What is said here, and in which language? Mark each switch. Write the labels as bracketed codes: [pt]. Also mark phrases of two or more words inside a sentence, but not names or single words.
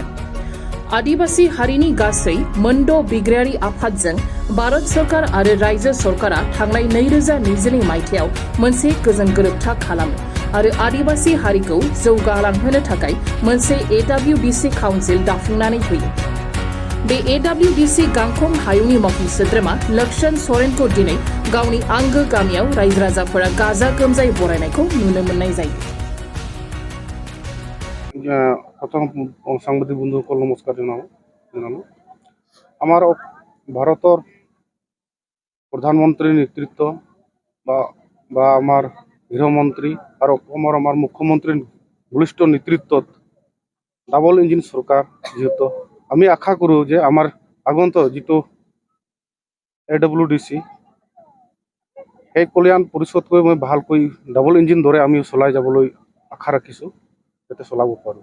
[brx] आदिबासी हारिनि गासै मोनद' बिग्रायारि आफादजों भारत सरकार आरो रायजो सरकारा थांनाय 2022 मायथाइयाव मोनसे गोजोन गोरोबथा खालामो आरो आदिबासी हारिखौ जौगालांहोनो थाखाय मोनसे AWDC काउन्सिल दाफुंनानै होयो। बे AWDC गांखं हायुंनि मावफुं सोद्रोमा लक्षण सरेनखौ दिनै गावनि आंगो गामियाव रायजो राजाफोरा गाजा गोमजायै बरायनायखौ नुनो मोननाय जायो। [as] प्रथम সাংবাদিক বন্ধুসকল নমস্কাৰ জনালো। আমাৰ ভাৰতৰ প্ৰধানমন্ত্ৰীৰ নেতৃত্ব বা আমাৰ গৃহমন্ত্ৰী আৰু আমাৰ মুখ্যমন্ত্ৰীৰ বলিষ্ঠ নেতৃত্বত [en] double engine [as] চৰকাৰ যিহেতু আমি আশা কৰোঁ যে আমাৰ আগন্তুক যিটো AWDC সেই কল্যাণ পৰিষদকৈ মই ভালকৈ [en] double engine [as] দৰে আমি চলাই যাবলৈ আশা ৰাখিছোঁ, যাতে চলাব পাৰোঁ।